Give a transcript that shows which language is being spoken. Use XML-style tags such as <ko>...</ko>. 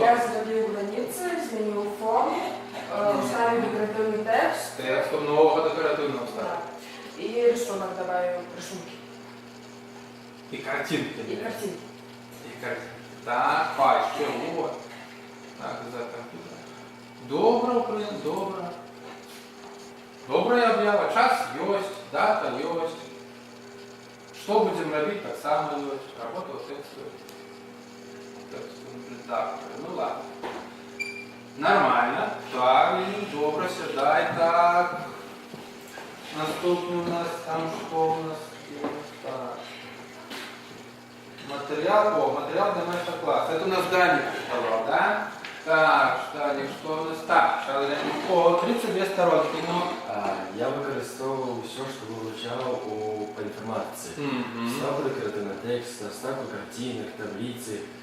<uk>Я зробив границі, змінив форму, вставив декоративний текст. Текстом нового декоративного вставлю. І рисунок добавив, рисунки.</uk> <ru>И картинки.</ru> <uk>І картинки.</uk> <ru>И картинки. Так, еще вот. Так, за компьютер. Добро, блин, добро. Добрая объява. Час есть, дата есть. Что будем робить, так само есть. Работа вот текстует. Так, ну ладно. Нормально.</ru> <uk>Так, добро, сідай, так. Наступний у нас там</uk> <ru>что у нас?</ru> <uk>Так.</uk> <ru>Материал для мастер-класса. Это у нас Даник рисовал, да? Так, Даник, что у нас? Так, сейчас глянем. О, 32 сторонки, ну.</ru> <uk>Я використовував все, що вивчав по інформації. Ставку декоративний текст, ставку картинок, таблиці.</uk>